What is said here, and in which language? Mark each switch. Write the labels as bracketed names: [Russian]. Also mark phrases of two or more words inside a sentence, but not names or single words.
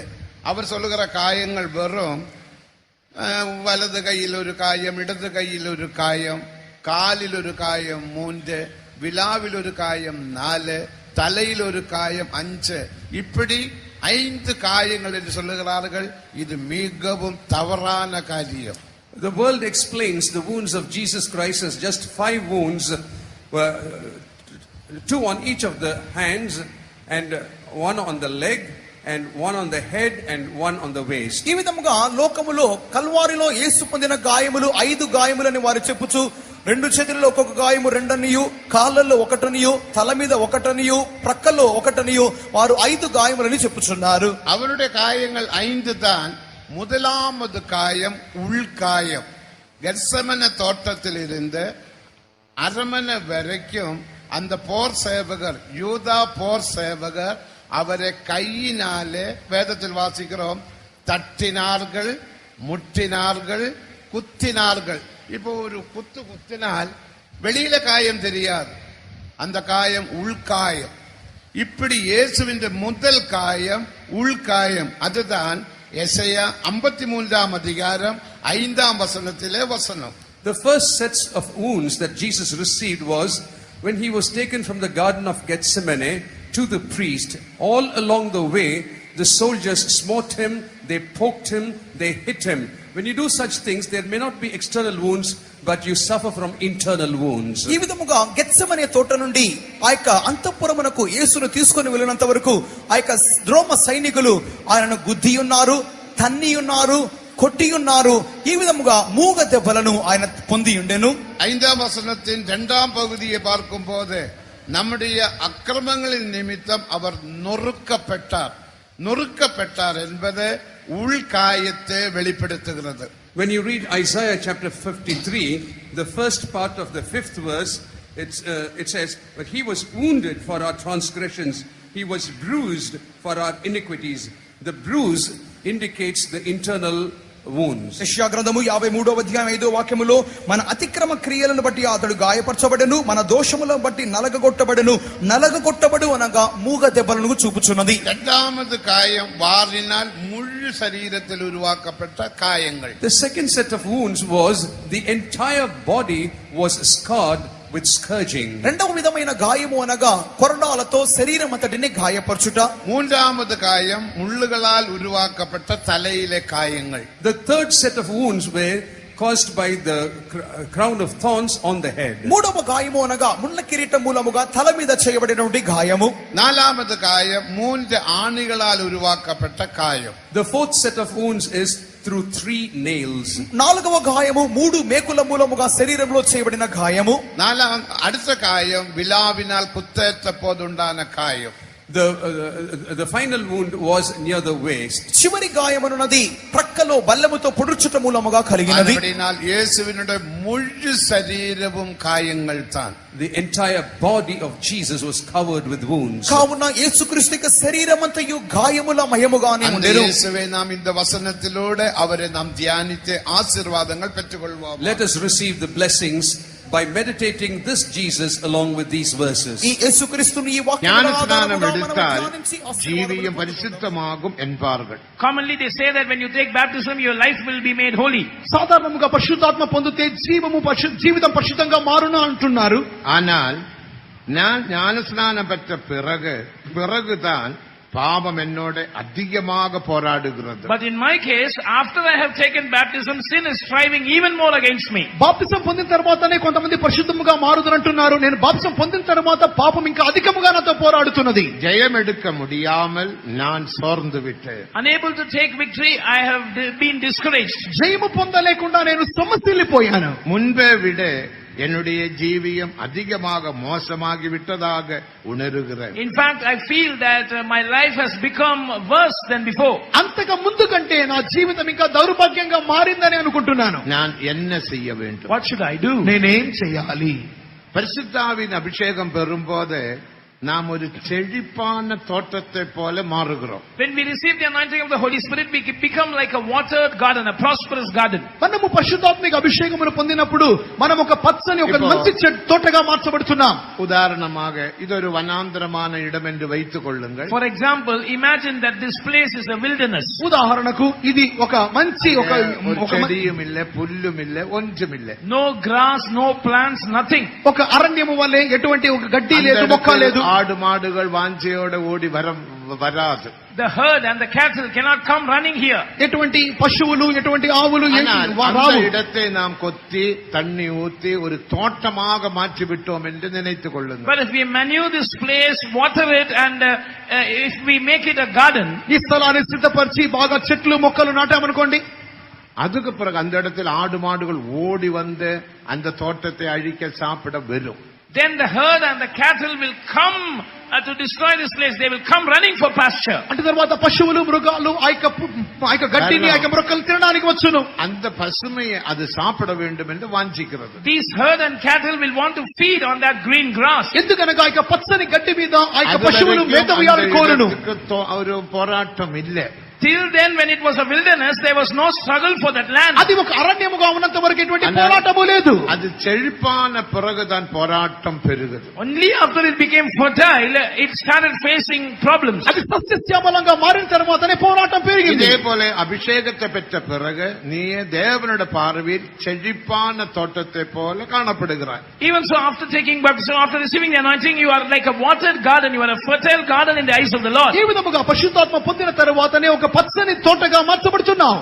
[Tamil] அவர் சொல்லுகிற காயங்கள் வெறும் வலது கையில் ஒரு காயம், இடது கையில் ஒரு காயம், காலில் ஒரு காயம் 3, விழாவில் ஒரு காயம் 4, தலையில் ஒரு காயம் 5, இப்படி 5 காயங்கள் என்று சொல்லுகிறார்கள். இது மிகவும் தவறான காரியம். [English] The world explains the wounds of Jesus Christ as just 5 wounds, 2 on each of the hands, and 1 on the leg, and 1 on the head, and 1 on the waist. [Telugu] ఈ విధముగా లోకములో కల్వారిలో యేసు పొందిన గాయములు 5 గాయములని వారు చెప్పుచు, 2 చేతుల్లో ఒక్కొక్క గాయము 2 అనియు, కాళ్ళల్లో 1 అనియు, తల మీద 1 అనియు, ప్రక్కల్లో 1 అనియు వారు 5 గాయములని చెప్పుచున్నారు. [Tamil] அவருடைய காயங்கள் 5 தான். முதலாவது காயம் உள்காயம். கெத்செமனே தோட்டத்தில் இருந்து அரமனை வரைக்கும் அந்த போர் சேவகர், யூதா போர் சேவகர் அவரை கையினாலே, வேதத்தில் வாசிக்கிறோம், தட்டினார்கள், முட்டினார்கள், குத்தினார்கள். இப்போ ஒரு குத்தினால் வெளியில காயம் தெரியாது, அந்த காயம் உள்காயம். இப்படி இயேசுவின் முதல் காயம் உள்காயம். அதுதான் எசையா 53ஆம் அதிகாரம் 5ஆம் வசனத்திலே வசனம். [English] The first sets of wounds that Jesus received was when he was taken from the Garden of Gethsemane to the priest. All along the way, the soldiers smote him, they poked him, they hit him. When you do such things, there may not be external wounds, but you suffer from internal wounds. [Telugu] ఈ విధముగా గెత్సెమనే తోట నుండి ఆ యొక్క అంతఃపురమునకు యేసును తీసుకొని వెళ్ళినంత వరకు ఆ యొక్క రోమ సైనికులు ఆయనను గుద్ది ఉన్నారు, తన్ని ఉన్నారు, కొట్టి ఉన్నారు. ఈ విధముగా మూగ దెబ్బలను ఆయన పొంది ఉండెను. [Tamil] 5ஆம் வசனத்தின் 2ஆம் பகுதியை பார்க்கும் போது நம்முடைய அக்கிரமங்களின் நிமித்தம் அவர் நொறுக்கப்பட்டார் என்பது உள்காயத்தை வெளிப்படுத்துகிறது. [English] When you read Isaiah chapter 53, the first part of the 5th verse, it says, but he was wounded for our transgressions, he was bruised for our iniquities. The bruise indicates the internal wounds. [Telugu] యెషయా గ్రంథము 53వ అధ్యాయం 5వ వాక్యములో, మన అతిక్రమ క్రియలను బట్టి అతడు గాయపరచబడెను, మన దోషములను బట్టి నలగగొట్టబడు అనగా మూగ దెబ్బలను చూపుచున్నది. [Tamil] இரண்டாவது காயம் வாரினால் முழு சரீரத்தில் உருவாக்கப்பட்ட காயங்கள். [English] The second set of wounds was the entire body was scarred with scourging. [Telugu] రెండవ విధమైన గాయము అనగా కొరడాలతో శరీరం అంతటిని గాయపరచుట. [Tamil] மூன்றாவது காயம் முள்ளுகளால் உருவாக்கப்பட்ட தலையிலே காயங்கள். [English] The third set of wounds were caused by the crown of thorns on the head. [Telugu] మూడవ గాయము అనగా ముళ్ళ కిరీటం మూలముగా తల మీద చేయబడినటువంటి గాయము. [Tamil] நாலாவது காயம் 3 ஆணிகளால் உருவாக்கப்பட்ட காயம். [English] The fourth set of wounds is through 3 nails. [Telugu] నాలుగవ గాయము 3 మేకుల మూలముగా శరీరంలో చేయబడిన గాయము. [Tamil] அடுத்த காயம் விலாவினால் குத்தேற்ற போதுண்டான காயம். [English] The final wound was near the waist. [Telugu] చివరి గాయమనున్నది ప్రక్కలో బల్లెముతో పొడుచుట మూలముగా కలిగినది. [Tamil] அப்படினால் இயேசுவினுடைய முழு சரீரமும் காயங்கள் தான். [English] The entire body of Jesus was covered with wounds. [Telugu] కావున యేసుక్రీస్తు యొక్క శరీరమంతయు గాయముల మయముగానే [Tamil] அந்த [Telugu] ఉండెను. [Tamil] இயேசுவை நாம் இந்த வசனத்திலூടെ அவரை நாம் தியானித்து ஆசீர்வாதங்கள் பெற்றுக்கொள்வோம். [English] Let us receive the blessings by meditating this Jesus along with these verses. [Telugu] ఈ యేసుక్రీస్తుని ఈ వాక్యముల [Tamil] ஞானஸ்நானம் [Telugu] ఆధారముగా మనము [Tamil] எடுத்தால் [Telugu] ధ్యానించి [Tamil] ஜீவியம் [Telugu] ఆశీర్వాదములు [Tamil] பரிசுத்தமாகும் என்பார்கள். [English] Commonly they say that when you take baptism, your life will be made holy. [Telugu] సాధారణంగా పరిశుద్ధాత్మ పొందితే జీవితం పరిశుద్ధంగా మారును అంటున్నారు. [Tamil] ஆனால் நான் ஞானஸ்நானம் பெற்ற பிறகுதான் பாவம் என்னோட அதிகமாக போராடுகிறது. [English] But in my case, after I have taken baptism, sin is striving even more against me. [Telugu] బాప్తిసం పొందిన తర్వాతనే కొంతమంది పరిశుద్ధముగా మారుదురంటున్నారు. నేను బాప్తిసం పొందిన తర్వాత పాపం ఇంకా అధికముగా నాతో పోరాడుతున్నది. [Tamil] ஜெயம் எடுக்க முடியாமல் நான் சோர்ந்து விட்டேன். [English] Unable to take victory, I have been discouraged. [Telugu] జయము పొందలేకుండా నేను సొమ్మసిల్లిపోయాను. [Tamil] முன்பே விட என்னுடைய ஜீவியம் அதிகமாக மோசமாகி விட்டதாக உணர்கிறேன். [English] In fact, I feel that my life has become worse than before. [Telugu] అంతగా ముందు కంటే నా జీవితం ఇంకా దౌర్భాగ్యంగా మారిందని అనుకుంటున్నాను. [Tamil] நான் என்ன செய்ய வேண்டும்? [English] What should I do? [Telugu] నేనేం చేయాలి? [Tamil] பரிசுத்தாவின் அபிஷேகம் பெறும்போது நாம் ஒரு செழிப்பான தோட்டத்தை போல மாறுகிறோம். [English] When we receive the anointing of the Holy Spirit, we become like a watered garden, a prosperous garden. [Telugu] మనము పరిశుద్ధాత్మిక అభిషేకమును పొందినప్పుడు మనం ఒక పచ్చని ఒక మంచి తోటగా మార్చబడుతున్నాం. [Tamil] உதாரணமாக இது ஒரு வனாந்தரமான இடம் என்று வைத்துக் கொள்ளுங்கள். [English] For example, imagine that this place is a wilderness. [Telugu] ఉదాహరణకు ఇది ఒక మంచి ఒక [Tamil] செடியும் இல்ல, புல்லும் இல்ல, ஒன்றும் இல்ல. [English] No grass, no plants, nothing. [Telugu] ఒక అరణ్యము వలె ఎటువంటి ఒక గడ్డి లేదు, మొక్క లేదు. [Tamil] ஆடு மாடுகள் வாஞ்சையோட ஓடி வராது. [English] The herd and the cattle cannot come running here. [Telugu] ఎటువంటి పశువులు ఎటువంటి ఆవులు [Tamil] அந்த இடத்தை நாம் கொத்தி தண்ணி ஊத்தி ஒரு தோட்டமாக மாற்றி விட்டோம் என்று நினைத்துக் கொள்ளுங்கள். [English] But if we manure this place, water it, and if we make it a garden, [Telugu] ఈ స్థలాన్ని సిద్ధపరిచి బాగా చెట్లు మొక్కలు నాటామనుకోండి, [Tamil] அதுக்கு பிறகு அந்த இடத்தில் ஆடு மாடுகள் ஓடி வந்து அந்த தோட்டத்தை அழிக்க சாப்பிட வரும். [English] then the herd and the cattle will come to destroy this place. They will come running for pasture. [Telugu] అంటే తర్వాత పశువులు మృగాలు ఆ యొక్క గడ్డిని ఆ యొక్క మొక్కలు తినడానికి వచ్చును. [Tamil] அந்த பசுமையை அது சாப்பிட வேண்டும் என்று வாஞ்சிக்கிறது. [English] These herd and cattle will want to feed on that green grass. [Telugu] ఎందుకనగా ఆ యొక్క పచ్చని గడ్డి మీద ఆ యొక్క పశువులు మేత వేయాలని కోరును. [Tamil] ஒரு போராட்டம் இல்ல. [English] Till then, when it was a wilderness, there was no struggle for that land. [Telugu] అది ఒక అరణ్యముగా ఉన్నంత వరకు ఎటువంటి పోరాటము లేదు. [Tamil] அது செழிப்பான பிறகுதான் போராட்டம் பெருகுது. [English] Only after it became fertile, it started facing problems. [Telugu] అది సస్యశ్యామలంగా మారిన తర్వాతనే పోరాటం పెరిగింది. [Tamil] இதே போல அபிஷேகத்தை பெற்ற பிறகு நீ தேவனுடைய பார்வையில் செழிப்பான தோட்டத்தை போல காணப்படுகிறாய். [English] Even so, after taking baptism, after receiving the anointing, you are like a watered garden. You are a fertile garden in the eyes of the Lord. [Telugu] ఈ విధముగా పరిశుద్ధాత్మ పొందిన తర్వాతనే ఒక పచ్చని తోటగా మార్చబడుతున్నావు.